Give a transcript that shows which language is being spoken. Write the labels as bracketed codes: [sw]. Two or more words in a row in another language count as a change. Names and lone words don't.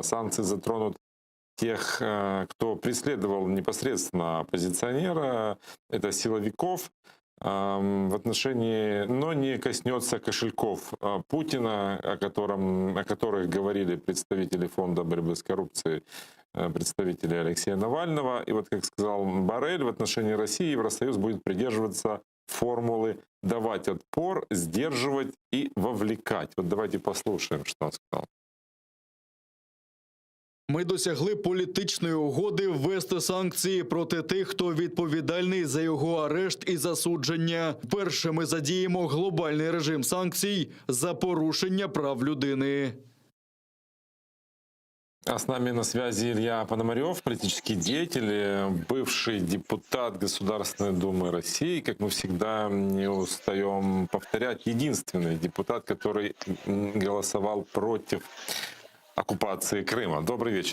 [ru] Санкции затронут тех, кто преследовал непосредственно оппозиционера, это силовиков, в отношении, но не коснется кошельков Путина, о которых говорили представители Фонда борьбы с коррупцией, представители Алексея Навального. И вот, как сказал Боррель, в отношении России Евросоюз будет придерживаться формулы «давать отпор, сдерживать и вовлекать». Вот давайте послушаем, что он сказал. [uk] Ми досягли політичної угоди ввести санкції проти тих, хто відповідальний за його арешт і засудження. Перше, ми задіємо глобальний режим санкцій за порушення прав людини. [ru] А с нами на связи Илья Пономарев, политический деятель, бывший депутат Государственной Думы России, как мы всегда не устаем повторять, единственный депутат, который голосовал против оккупации Крыма. Добрый вечер.